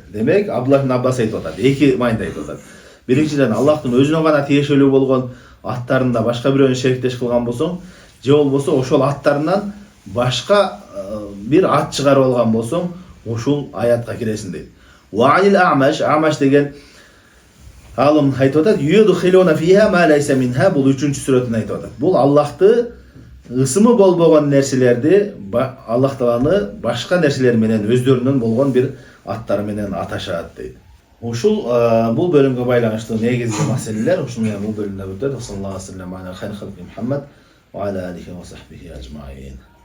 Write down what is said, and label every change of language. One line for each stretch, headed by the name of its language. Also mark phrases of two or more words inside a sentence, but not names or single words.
Kyrgyz: Демек, Абдуллах ибн Аббас айтып атат, эки майында айтып атат. Биринчиден Аллахтын өзүнө гана тиешелүү болгон аттарында башка бирөөнү шериктеш кылган болсоң, же болбосо ошол аттарынан башка бир ат чыгарып алган болсоң, ушул аятка киресиң дейт. Ва'ил Амаш деген алым айтып атат,
Arabic: يدخلون فيها ما ليس منها,
Kyrgyz: бул 3-чү сүрөтүн айтып атат. Бул Аллахты ысымы болбогон нерселерди, Аллах Тааланы башка нерселер менен өздөрүнүн болгон бир аттары менен аташат дейт. Ушул бул бөлүмгө байланыштуу негизги маселелер ушул менен бул бөлүмдө бүтөт.
Arabic: صلى الله عليه وسلم على خير خلقه محمد وعلى آله وصحبه أجمعين.